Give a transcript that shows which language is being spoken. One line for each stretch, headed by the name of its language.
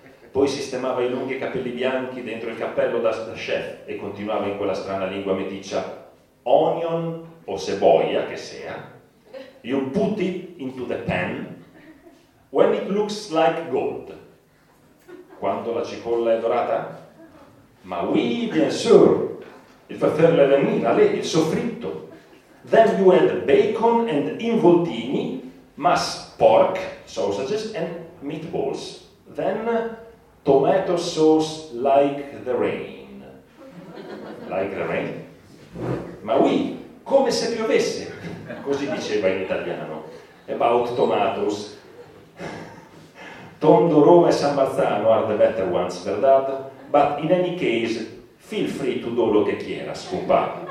Italian: Poi sistemava i lunghi capelli bianchi dentro il cappello da chef e continuava in quella strana lingua meticcia: onion o cebolla, che sia,
English: you put it into the pan when it looks like gold.
Italian: Quando la cipolla è dorata?
French: Ma oui, bien sûr,
Italian: il fratello le venire, il soffritto.
English: Then you add bacon and involtini, mas pork, sausages and meatballs, then tomato sauce like the rain. Like the rain?
French: Ma oui,
Italian: come se piovesse, così diceva in italiano.
English: About tomatoes, Tondo, Roma e San Marzano are the better ones, verdad? But in any case, feel free to do
Spanish: lo che quieras, compa.